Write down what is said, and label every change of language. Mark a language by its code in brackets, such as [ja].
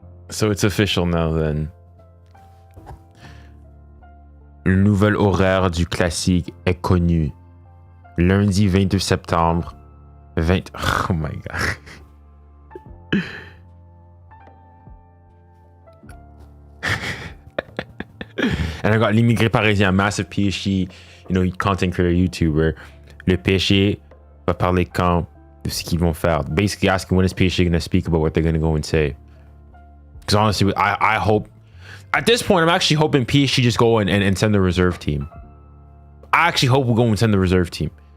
[en] So it's official now then. [fr] Le nouvel horaire du classique est connu. Lundi 22 septembre. [en] Oh my god. And I got l'immigré parisien, massive PSG, content creator, YouTuber. [fr] Le PSG va parler quand de ce qu'ils vont faire. [en] Basically asking when is PSG going to speak about what they're going to go and say. Because honestly, I hope, at this point, I'm actually hoping PSG just go and send the reserve team. I actually hope we'll go and send the reserve team.